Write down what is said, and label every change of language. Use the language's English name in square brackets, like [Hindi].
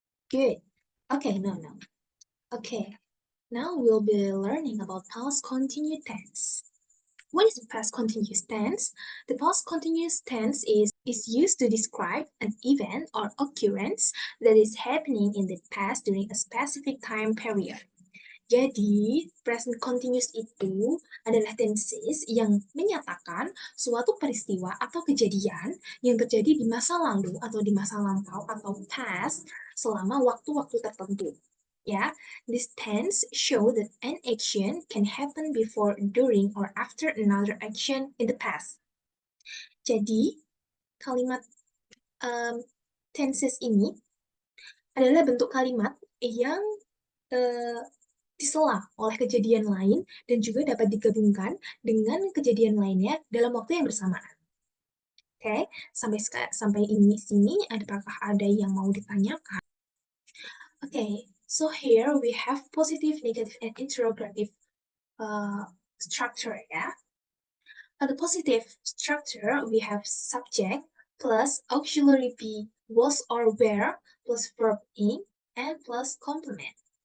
[English] Good. Okay, no. Okay, now we'll be learning about past continuous tense. What is the past continuous tense? The past continuous tense is used to describe an event or occurrence that is happening in the past during a specific time period. [Indonesian] Jadi, present continuous itu adalah tenses yang menyatakan suatu peristiwa atau kejadian yang terjadi di masa lalu atau di masa lampau atau past selama waktu-waktu tertentu. [English] Ya, this tense show that an action can happen before, during, or after another action in the past. [Indonesian] Jadi, kalimat tenses ini adalah bentuk kalimat yang disela oleh kejadian lain dan juga dapat digabungkan dengan kejadian lainnya dalam waktu yang bersamaan. Oke, sampai sini apakah ada yang mau ditanyakan? [English] Okay, so here we have positive, negative, and interrogative structure ya. The positive structure we have subject plus auxiliary be, was or were plus verb in and plus complement.